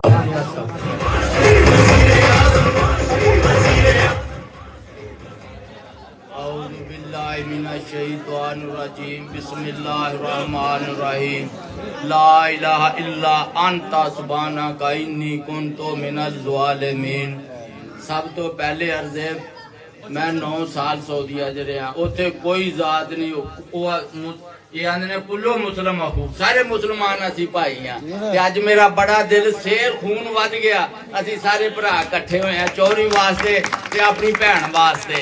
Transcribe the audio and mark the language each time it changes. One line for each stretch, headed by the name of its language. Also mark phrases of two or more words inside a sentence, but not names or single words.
Arabic: بسم الله الرحمن الرحيم لا إله إلا أنت سبحانك إني كنت من الظالمين.
Punjabi: سب توں پہلے عرض اے میں 9 سال سعودیہ چ رہا، اتھے کوئی ذات نہیں، یہ آندے نیں
Arabic: كل مسلم أخو,
Punjabi: سارے مسلمان اسی بھائی ہیں. اج میرا بڑا دل شیر خون ودھ گیا، اسی سارے بھرا اکٹھے ہوئے ہیں چوری واسطے تے اپنی بھین واسطے.